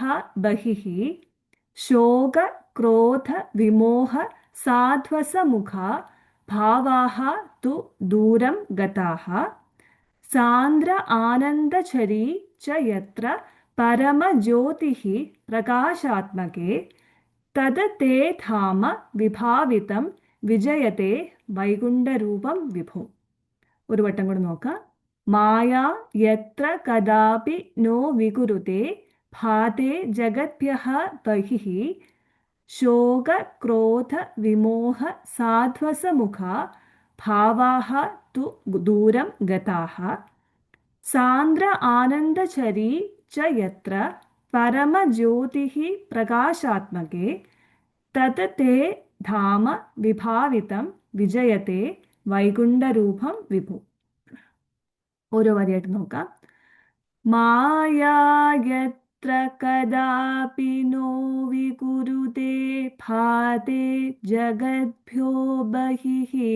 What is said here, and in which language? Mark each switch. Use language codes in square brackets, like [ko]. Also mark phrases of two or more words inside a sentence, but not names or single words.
[sa] ബഹിഃ ശോക ക്രോധ വിമോഹ സാധ്വസമുഖാ ഭാവാഃ തു ദൂരം ഗതാഃ സാന്ദ്ര ആനന്ദചരീ ച യത്ര പരമജ്യോതിഃ പ്രകാശാത്മകേ തത് തേ ധാമ വിഭാവിതം വിജയതേ വൈകുണ്ഠരൂപം വിഭോ. [ml] ഒരു വട്ടം കൂടെ നോക്കാം. [sa] മായാ യത്ര കദാപി നോ വികുരുതേ भाते जगद्भ्यः बहिः शोकक्रोधविमोह साध्वसमुखा भावाः तु दूरं गताः सान्द्र आनन्दचरी च यत्र परमज्योतिः प्रकाशात्मके तत् ते धाम विभावितं വിജയത്തെ വൈകുണ്ഠരൂപം വിഭു. [ml] ഓരോ വരിയായിട്ട് നോക്കാം. [sa] മായായത്ര കദാപി നോ വികുരുതേ ഭാതേ ജഗദ്ഭ്യോ ബഹിഃ